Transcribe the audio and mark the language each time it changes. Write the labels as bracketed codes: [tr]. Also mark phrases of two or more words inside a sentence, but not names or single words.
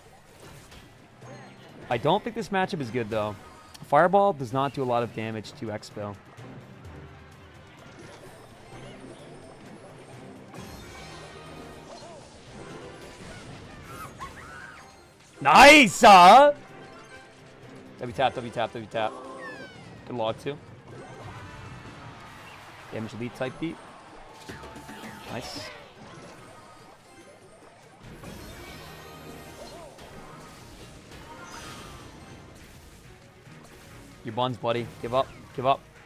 [en] I don't think this matchup is good, though. Fireball does not do a lot of damage to Expo. Nice! W tap, W tap, W tap. Good log, too. Damage lead type beat. Nice. Your buns, buddy. Give up. Give up.